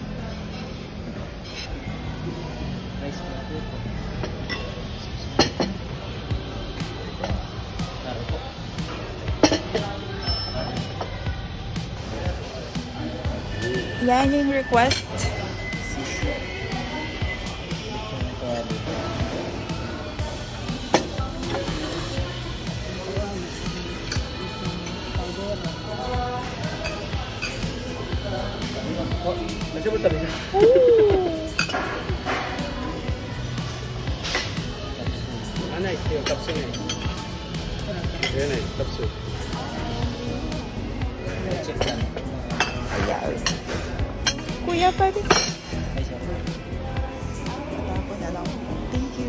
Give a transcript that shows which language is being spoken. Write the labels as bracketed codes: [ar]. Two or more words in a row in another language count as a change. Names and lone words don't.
[tl] Nice po. Taro po. Yan yung request. [id] Oh, masih betul ya? Mana itu kapsulnya? Ini kapsul. [tl] Ayan. Kuya, pwede. Tapos na lang. [en] Thank you.